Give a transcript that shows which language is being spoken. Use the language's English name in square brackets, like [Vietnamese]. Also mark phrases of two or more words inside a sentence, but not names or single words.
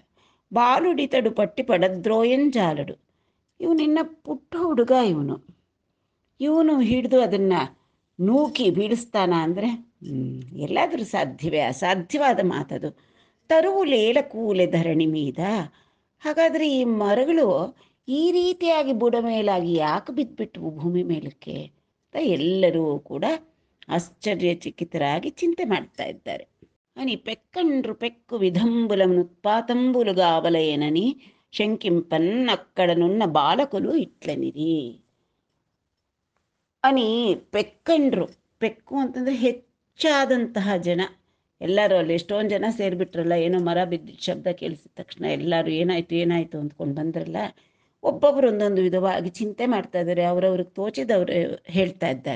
[Telugu] బాలుడితడు పట్టి పడద్రోయన్ జాలడు, [Kannada] ಇವನಿನ್ನ ಪುಟ್ಟ ಹುಡುಗ, ಇವನು ಹಿಡಿದು ಅದನ್ನು ನೂಕಿ ಬೀಳಿಸ್ತಾನ ಅಂದರೆ ಎಲ್ಲಾದರೂ ಸಾಧ್ಯವೇ? ಅಸಾಧ್ಯವಾದ ಮಾತದು. [Telugu] తరువులేల కూలె ధరణి మీద, [Kannada] ಹಾಗಾದರೆ ಈ ಮರಗಳು ಈ ರೀತಿಯಾಗಿ ಬುಡ ಮೇಲಾಗಿ ಯಾಕೆ ಬಿದ್ದುಬಿಟ್ವು ಭೂಮಿ ಮೇಲಕ್ಕೆ ಅಂತ ಎಲ್ಲರೂ ಕೂಡ ಆಶ್ಚರ್ಯಚಕಿತರಾಗಿ ಚಿಂತೆ ಮಾಡ್ತಾ ಇದ್ದಾರೆ. [Telugu] అని పెక్కండ్రు పెక్కు విధంబులముత్పాతంబులుగావలయనని శంకింపన్ అక్కడనున్న బాలకులు ఇట్లనిరి అని. [Kannada] ಪೆಕ್ಕಂಡ್ರು, ಪೆಕ್ಕು ಅಂತಂದರೆ ಹೆಚ್ಚಾದಂತಹ ಜನ ಎಲ್ಲರೂ, ಅಲ್ಲಿ ಎಷ್ಟೊಂದು ಜನ ಸೇರಿಬಿಟ್ರಲ್ಲ. ಏನೋ ಮರ ಬಿದ್ದಿದ್ದ ಶಬ್ದ ಕೇಳಿಸಿದ ತಕ್ಷಣ ಎಲ್ಲರೂ ಏನಾಯಿತು ಅಂದ್ಕೊಂಡು ಬಂದ್ರಲ್ಲ. ಒಬ್ಬೊಬ್ಬರು ಒಂದೊಂದು ವಿಧವಾಗಿ ಚಿಂತೆ ಮಾಡ್ತಾ ಇದ್ದಾರೆ, ಅವರವ್ರಿಗೆ ತೋಚಿದವರು ಹೇಳ್ತಾ ಇದ್ದಾರೆ.